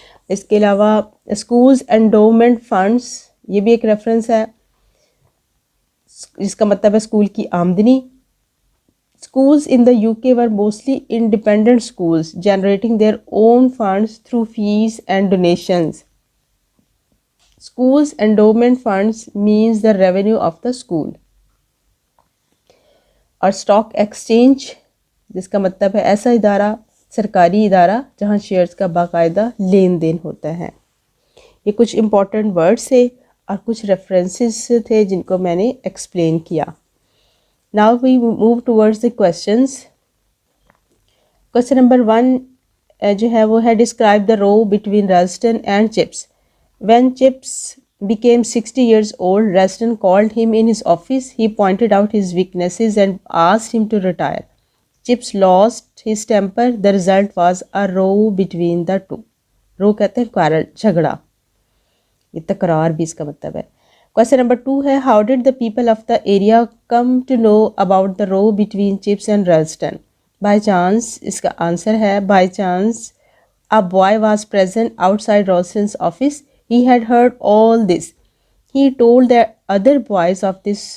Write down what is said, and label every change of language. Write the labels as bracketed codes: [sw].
[ur] اس کے علاوہ schools endowment funds, یہ بھی ایک ریفرنس ہے جس کا مطلب ہے اسکول کی آمدنی. [en] Schools in the UK were mostly independent schools, generating their own funds through fees and donations. Schools endowment funds means the revenue of the school. [ur] اور اسٹاک ایکسچینج جس کا مطلب ہے ایسا ادارہ، سرکاری ادارہ جہاں شیئرز کا باقاعدہ لین دین ہوتا ہے. یہ کچھ امپورٹنٹ ورڈس تھے اور کچھ ریفرنسز تھے جن کو میں نے ایکسپلین کیا. [en] Now we move towards the questions. Question number 1 [ur] جو ہے وہ ہے [en] describe the row between Ralston and Chips. When Chips became 60 years old, Ralston called him in his office. He pointed out his weaknesses and asked him to retire. Chips lost his temper. The result was a row between the two. [ur] Row کہتے ہیں quarrel، جھگڑا. یہ تکرار بھی اس کا مطلب ہے. [en] Question number 2 ہے how did the people of the area come to know about the row between Chips and Ralston? By chance. [ur] اس کا آنسر ہے [en] by chance a boy was present outside Ralston's office. He had heard all this. He told the other boys of this.